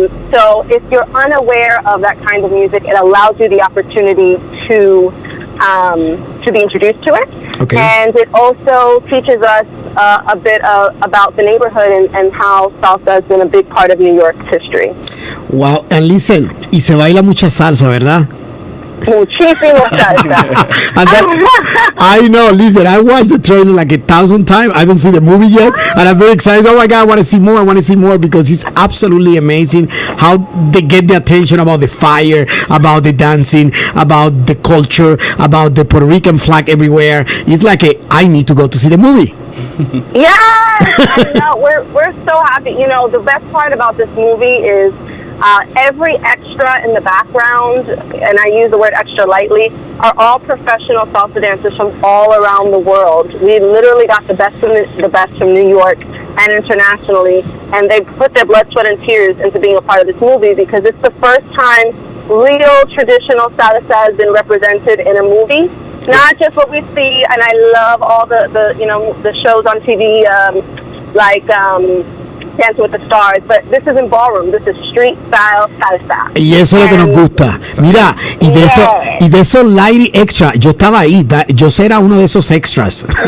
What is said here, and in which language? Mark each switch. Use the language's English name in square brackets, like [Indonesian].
[English] So if you're unaware of that kind of music, it allows you the opportunity to be introduced to it. Okay. And it also teaches us a bit about the neighborhood and how salsa has been a big part of New York's history. Wow, and listen, [Spanish] y se baila mucha salsa, ¿verdad? Muchísimo salsa. [English] I know, listen, I watched the trailer like 1,000 times. I don't see the movie yet, and I'm very excited. Oh my God, I want to see more because it's absolutely amazing how they get the attention about the fire, about the dancing, about the culture, about the Puerto Rican flag everywhere. It's like I need to go to see the movie. Yes, we're so happy. You know, the best part about this movie is every extra in the background, and I use the word extra lightly, are all professional salsa dancers from all around the world. We literally got the best from New York and internationally. And they put their blood, sweat, and tears into being a part of this movie because it's the first time real traditional salsa has been represented in a movie. Not just what we see, and I love all the shows on TV like Dancing with the Stars, but this isn't ballroom, this is street style salsa. [Spanish] Y eso es lo que nos gusta. Mira, y de esos lighting extra, yo estaba ahí, yo era uno de esos extras.